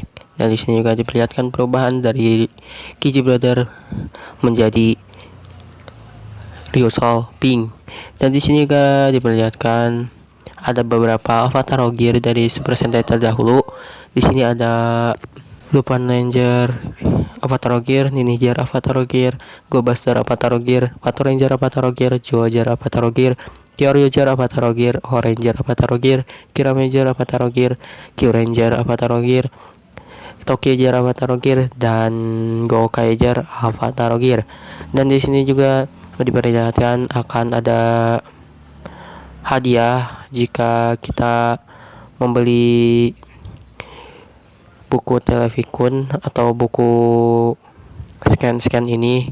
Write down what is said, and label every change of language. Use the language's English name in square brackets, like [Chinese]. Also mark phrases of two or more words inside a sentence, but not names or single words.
[Indonesian] Dan di sini juga diperlihatkan perubahan dari Kiji Brother menjadi Ryusou Pink. Dan di sini juga diperlihatkan ada beberapa avatar gear dari Super Sentai terdahulu. Di sini ada Lupin Ranger Avatar Gear, Ninja Avatar Gear, Go Buster Avatar Gear, Pato Ranger Avatar Gear, Joager Avatar Gear, Kyoryuger Avatar Gear, Ranger Avatar Gear, Kiramager Avatar Gear, Kyuranger Avatar Gear, Tokyoger Avatar Gear, dan Gokaiger Avatar Gear. Dan di sini juga diperlihatkan akan ada hadiah jika kita membeli buku Televikun atau buku scan ini.